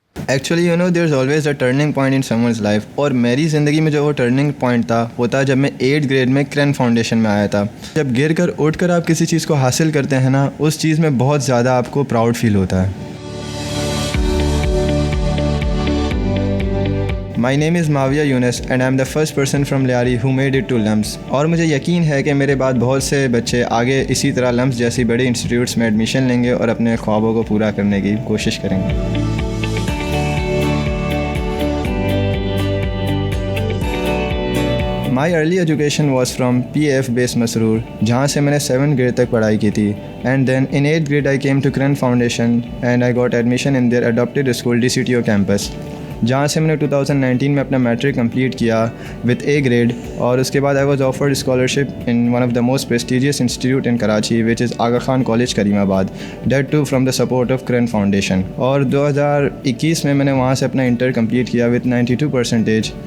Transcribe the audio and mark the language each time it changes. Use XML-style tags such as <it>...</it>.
<en>Actually you know there is always a turning point in someone's life.</en> <hi>और मेरी ज़िंदगी में जो वो टर्निंग पॉइंट था वो था जब मैं 8th ग्रेड में किरण फाउंडेशन में आया था. जब गिर कर उठ कर आप किसी चीज़ को हासिल करते हैं ना, उस चीज़ में बहुत ज़्यादा आपको प्राउड फील होता है.</hi> <en>My name is Mavia Yunus and I am the first person from Liari who made it to LUMS.</en> <hi>और मुझे यकीन है कि मेरे बाद बहुत से बच्चे आगे इसी तरह LUMS जैसी बड़ी इंस्टीट्यूट्स में एडमिशन लेंगे और अपने ख्वाबों को पूरा करने की कोशिश करेंगे.</hi> <en>My early education was from PF based</en> <hi>Masroor, जहाँ से मैंने 7th grade तक पढ़ाई की थी.</hi> <en>And then in 8th grade I came to Kiran Foundation and I got admission in their adopted school DCTO campus.</en> <hi>जहाँ से मैंने 2019 में अपना मैट्रिक कंप्लीट किया</hi> <en>With a grade, और उसके बाद I was offered scholarship in one of the most prestigious institute in Karachi which is Aga Khan college Karimabad, date to from the support of Kiran foundation.</en> <hi>और 2021 में मैंने वहाँ से अपना इंटर कंप्लीट किया विद 92%।</hi>